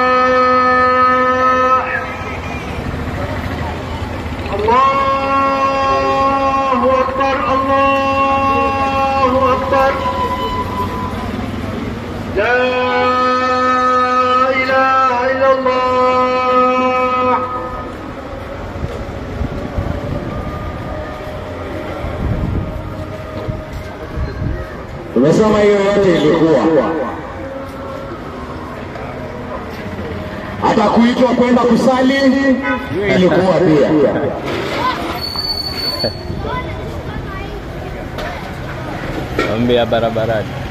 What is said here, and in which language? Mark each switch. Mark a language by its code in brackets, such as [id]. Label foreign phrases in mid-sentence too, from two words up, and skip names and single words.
[ar] الله أكبر، الله أكبر. لا إله إلا الله. [sw] Tumesema hiyo yote ilikuwa. Hata kuitwa kwenda kusali ilikuwa pia. Ombi ya barabarani.